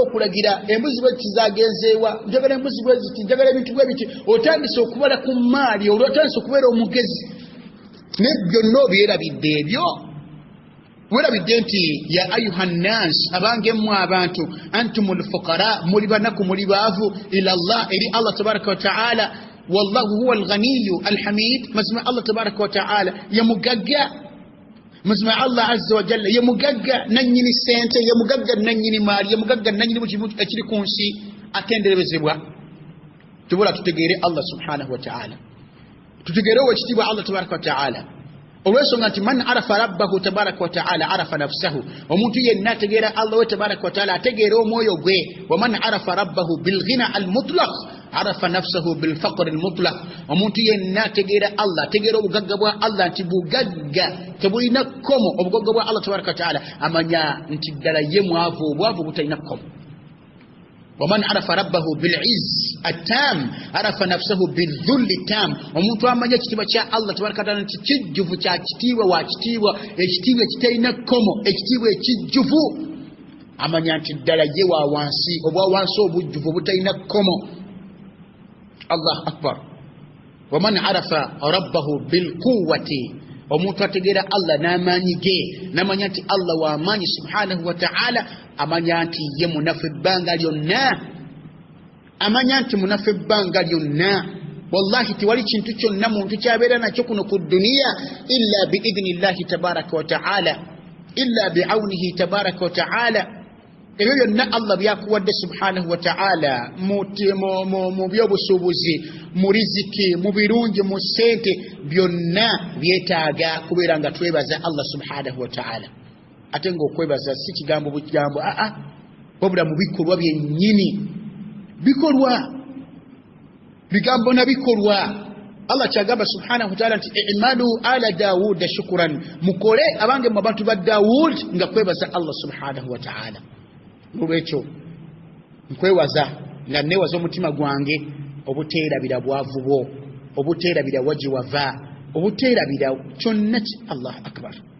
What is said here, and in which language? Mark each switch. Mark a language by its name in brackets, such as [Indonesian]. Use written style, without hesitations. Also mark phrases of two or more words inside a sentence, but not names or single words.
[Ganda] okulagira embuzi bwe kizagenzeewa njagala embuzi bwe ziti njagala ebintu bwe biti otandise okubala ku maali otandise okubeera omugezi naye byonna obyerabidde ebyo werabidde nti [Arabic] يا أيها nnas [Ganda] abange mmwe abantu [Arabic] أنتم الفقراء [Ganda] muli banaku muli baavu [Arabic] إلى الله eri Allah تبارك وتعالى والله هو الغني الحميد [Ganda] mazima Allah [Arabic] تبارك وتعالى [Ganda] yamugagga mazima Allah [Arabic] عز وجل [Ganda] yamugagga nanyini sente yamugagga nanyini maali yamugagga nanyini bukimu ekiri ku nsi atenderezebwa tubula tutegeere Allah [Arabic] سبحانه وتعالى [Ganda] tutegeere ekitiibwa Allah [Arabic] تبارك وتعالى [Ganda] olw'ensonga nti [Arabic] من عرف ربه تبارك وتعالى عرف نفسه [Ganda] omuntu yenna ategeera Allah we [Arabic] تبارك وتعالى [Ganda] ategeera omwoyo gwe [Arabic] ومن عرف ربه بالغنى المطلق عرف نفسه بالفقر المطلق [Ganda] omuntu yenna tegera Allah tegera obugagga bwa Allah nti bugagga tebulina komo obugagga bwa Allah [Arabic] تبارك تعالى [Ganda] amanya nti ddala ye mwavu obwavu butalina komo [Arabic] ومن عرف ربه بالعز التام عرف نفسه بالذل التام [Ganda] omuntu amanya kitiibwa kya Allah [Arabic] تبارك تعالى [Ganda] nti kijjuvu kya kitiibwa wa kitiibwa ekitiibwa kitalina komo ekitiibwa ekijjuvu amanya nti ddala ye wa wansi obwa wansi obujjuvu butalina komo [Arabic] الله أكبر ومن عرف ربه بالقوة [Ganda] omuntu ategeera Allah n'amaanyi ge n'amanya nti Allah wa amaanyi [Arabic] سبحانه وتعالى [Ganda] amanya nti ye munafu ebbanga lyonna amanya nti munafu ebbanga lyonna wallahi tiwali kintu kyonna muntu kyabeera nakyo kuno ku duniya [Arabic] إلا بإذن الله تبارك وتعالى إلا بعونه تبارك وتعالى [Ganda] ebyo byonna Allah byakuwadde [Arabic] سبحانه وتعالى [Ganda] mu byobusuubuzi mu riziki mu birungi mu ssente byonna byetaaga kubeera nga twebaza Allah [Arabic] سبحانه وتعالى [Ganda] ate ng'okwebaza si kigambo bukigambo wabula mu bikolwa byennyini bikolwa bigambo na bikolwa Allah kyagamba [Arabic] سبحانه وتعالى [Ganda] nti [Arabic] اعملوا آل داوود شكرا [Ganda] mukole abange mu abantu ba Dawud nga kwebaza Allah [Arabic] سبحانه وتعالى [Ganda] lwekyo nkwewaza nga newaza omutima gwange obuteerabira bwavu bwo obuteerabira waji wava obuteerabira kyonna [Arabic] الله أكبر